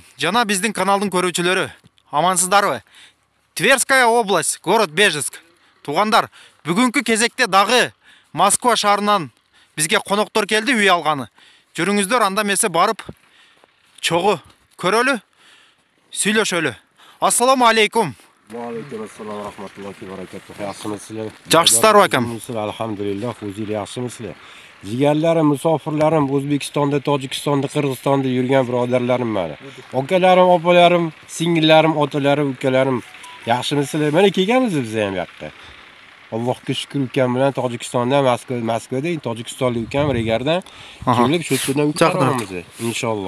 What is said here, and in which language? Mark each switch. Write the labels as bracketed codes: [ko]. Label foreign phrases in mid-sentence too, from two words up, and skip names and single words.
[ky] Жана биздин каналдын көрүүчүлөрү. Амансыздарбы? Тверская область, город Бежецк. Тугандар, бүгүнкү кезекте дагы Москва шаарынан бизге коноктор келди, үй алганы. Жүрүңүздөр, анда эмесе барып чогуу көрөлү, сүйлөшөлү. [ar] السلام عليكم. عليكم السلام ورحمة الله وبركاته. [uz] Yaxshimisiz? [ky] Жакшысыздарбы акам? [uz] Alhamdulillah, o'zinglar yaxshimisizlar? Jigarlarim, musofirlarim, O'zbekistonda, Tojikistonda, Qirg'izistonda yurgan birodarlarim mana. Akalarim, opalarim, singillarim, otalarim, ukalarim, yaxshimisizlar? Mana kelganmiz biz ham bu yoqqa. Allohga shukr ukam bilan Tojikistonda, Moskvada, Tojikistonlik ukam Regardan kelib shu yerdan uchiramiz inshaalloh.